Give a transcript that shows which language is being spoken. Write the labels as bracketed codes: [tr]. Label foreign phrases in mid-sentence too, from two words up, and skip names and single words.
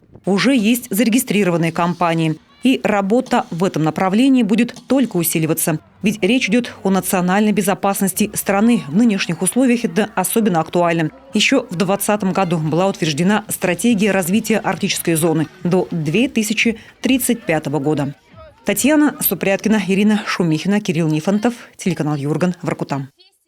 [ru] Уже есть зарегистрированные компании. И работа в этом направлении будет только усиливаться. Ведь речь идет о национальной безопасности страны. В нынешних условиях это особенно актуально. Еще в 2020 году была утверждена стратегия развития арктической зоны до 2035 года. Татьяна Супряткина, Ирина Шумихина, Кирилл Нифонтов, телеканал Юрган, Воркута.